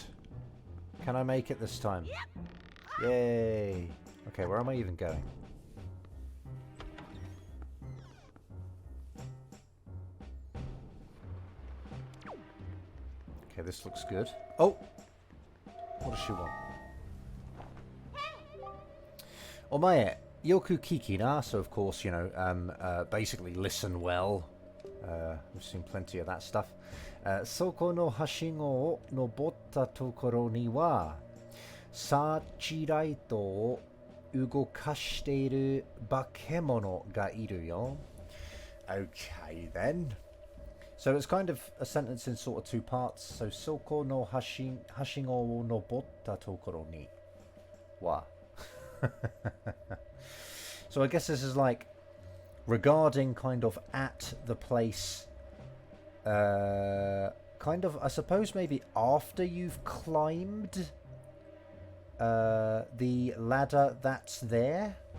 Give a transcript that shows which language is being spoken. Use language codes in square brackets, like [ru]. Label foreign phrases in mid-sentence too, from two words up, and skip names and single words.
[en] Can I make it this time? Yay. Okay, where am I even going? Okay, this looks good. Oh! What does she want? [ja] お前、よく聞きな. [en] So, of course, basically listen well. We've seen plenty of that stuff. [ja] そこの梯子を登ったところにはサチライトを動かしている化け物がいるよ. [en] Okay, then. So it's kind of a sentence in sort of two parts. So, [ja] そこの梯子を登ったところには. [en] So I guess this is like regarding kind of at the place, kind of, I suppose maybe after you've climbed the ladder that's there.